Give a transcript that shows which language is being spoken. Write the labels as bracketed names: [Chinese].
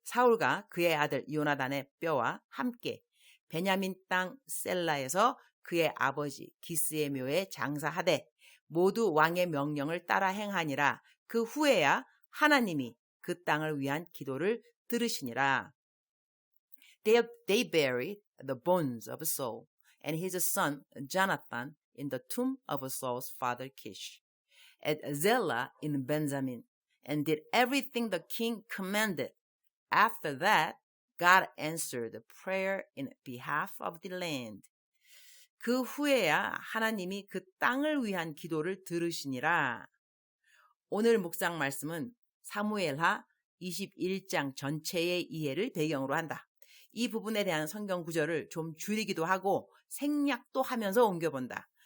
[Korean] 사울과 그의 아들 요나단의 뼈와 함께 베냐민 땅 셀라에서 그의 아버지 기스의 묘에 장사하되 모두 왕의 명령을 따라 행하니라. 그 후에야 하나님이 그 땅을 위한 기도를 들으시니라. [English] They buried the bones of Saul and his son Jonathan in the tomb of Saul's father Kish at Zelah in Benjamin, and did everything the king commanded. After that, God answered the prayer in behalf of the land. [Korean] 그 후에야 하나님이 그 땅을 위한 기도를 들으시니라. 오늘 묵상 말씀은 사무엘하 21장 전체의 이해를 배경으로 한다. 이 부분에 대한 성경 구절을 좀 줄이기도 하고 생략도 하면서 옮겨본다.